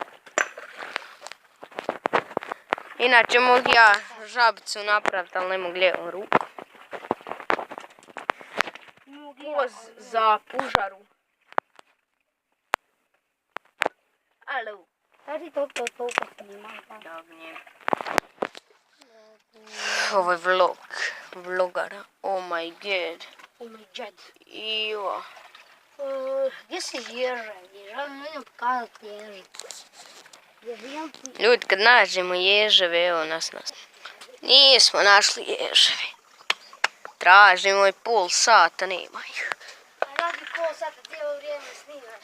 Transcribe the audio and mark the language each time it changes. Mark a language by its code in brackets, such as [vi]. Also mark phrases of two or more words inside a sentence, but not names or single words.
[hr] Inače mogu ja žabicu napraviti, ali ne mogu lijevom rukom. Poz za pužaru. Alo. Kaži to snimam. Dobro. Ovo je vlog. Vlogara. [en] Oh my god. Oh my god. [hr] Ivo. Gdje si ježa? Ježa mi idem pokazati ježa. Ljudi, kad nađemo ježeve, evo nas. Nismo našli ježeve. Tražimo i pol sata, nema ih. A radi pol sata cijelo vrijeme snimaš.